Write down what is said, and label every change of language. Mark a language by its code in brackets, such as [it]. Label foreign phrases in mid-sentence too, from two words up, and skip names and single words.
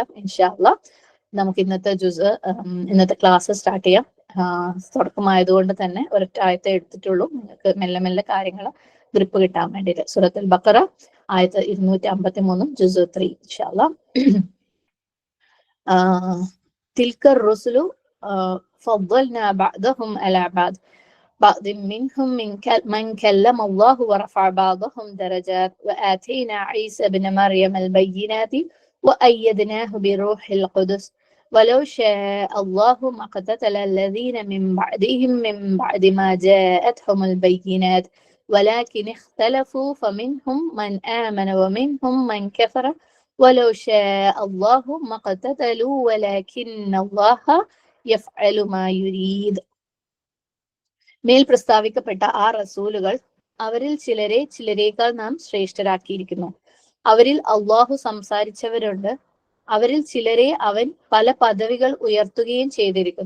[ar] إن شاء الله [ml] നമുക്ക് ഇന്നത്തെ ക്ലാസ് സ്റ്റാർട്ട് ചെയ്യാം. തുടക്കമായതുകൊണ്ട് തന്നെ ഒരൊറ്റ ആയത്തെ എടുത്തിട്ടുള്ളൂ. നിങ്ങൾക്ക് മെല്ലെ മെല്ലെ കാര്യങ്ങൾ ഗ്രിപ്പ് കിട്ടാൻ വേണ്ടിയിട്ട്. സൂറത്തുൽ ബഖറ ആയത്ത് 253 ജുസ് 3 [ar] إن شاء الله. تلك الرسل فضلنا بعضهم على بعض منهم من كلم الله ورفع بعضهم درجات وآتينا عيسى بن مريم البينات وأيدناه بروح القدس ولو شاء الله ما اقتتل الذين من بعدهم من بعد ما جاءتهم البينات ولكن اختلفوا فمنهم من آمن ومنهم من كفر ولو شاء الله ما اقتتلوا ولكن الله يفعل ما يريد. [ml] മേൽ പ്രസ്താവിക്കപ്പെട്ട ആ റസൂലുകൾ അവരിൽ ചിലരേക്കാൾ നാം ശ്രേഷ്ഠരാക്കിയിരിക്കുന്നു. അവരിൽ അള്ളാഹു സംസാരിച്ചവരുണ്ട്. അവരിൽ ചിലരെ അവൻ പല പദവികൾ ഉയർത്തുകയും ചെയ്തിരിക്കുന്നു.